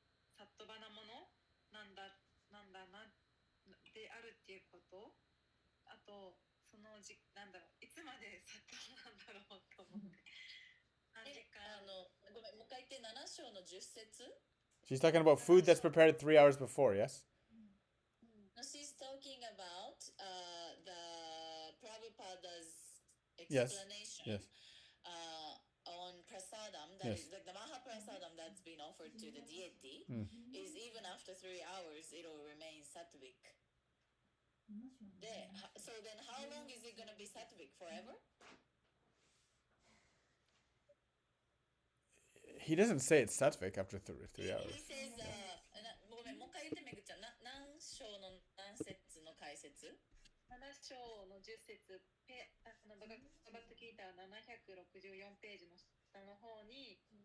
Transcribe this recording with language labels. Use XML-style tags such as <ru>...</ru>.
<ja>サットバなものなんだなであるっていうこと、あとなんだろう、いつまでサットバなんだろうと思って。 3時間ごめん、もう一回言って。 7章の10節</ja> <en>She's talking about food that's prepared 3 hours before, yes? No, she's talking about the Prabhupada's Yes. explanation on prasadam, that is like the Maha prasadam that's been offered to the deity, is even after 3 hours it will remain sattvic. So then how long is it going to be sattvic? Forever? He doesn't say it's sattvic after 3 hours. He says,</en> <ja>ごめん、もう一回言ってめぐちゃん。何章の何節の解説 7章の10節、バガバッドギーター764ページの下の方に、</ja>